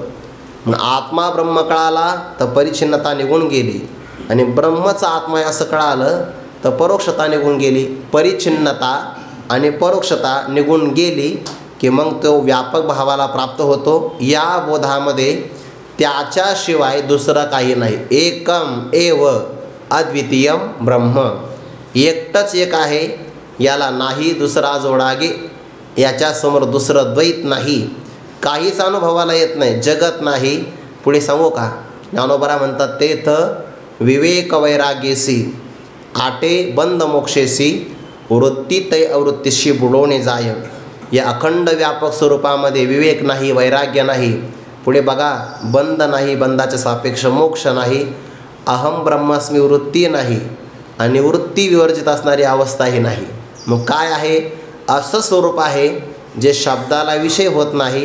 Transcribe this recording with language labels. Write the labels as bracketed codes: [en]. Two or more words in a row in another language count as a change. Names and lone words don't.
[mr] मग आत्मा ब्रह्म कळाला तर परिच्छिन्नता निघून गेली. आणि ब्रह्मचा आत्मा आहे असं कळालं तर परोक्षता निघून गेली. परिच्छिन्नता आणि परोक्षता निघून गेली की मग तो व्यापक भावाला प्राप्त होतो. या बोधामध्ये त्याच्याशिवाय दुसरं काही नाही. [sa] एकम एव अद्वितीयम ब्रह्म, [mr] एकटंच एक आहे, याला नाही दुसरा जोडागे, याच्यासमोर दुसरं द्वैत नाही, काहीच अनुभवाला येत नाही, जगत नाही. पुढे सांगू का, ज्ञानोबा म्हणतात तेथ विवेक वैराग्येसी, आटे बंद मोक्षेसी, वृत्ती तै अवृत्तीशी बुडवणे जाय. या अखंड व्यापक स्वरूपामध्ये विवेक नाही, वैराग्य नाही. पुढे बघा, बंद नाही, बंदाच्या सापेक्ष मोक्ष नाही, [sa] अहम ब्रह्मास्मी [mr] वृत्ती नाही, आणि वृत्ती विवर्जित असणारी अवस्थाही नाही. मग काय आहे? असं स्वरूप आहे जे शब्दाला विषय होत नाही.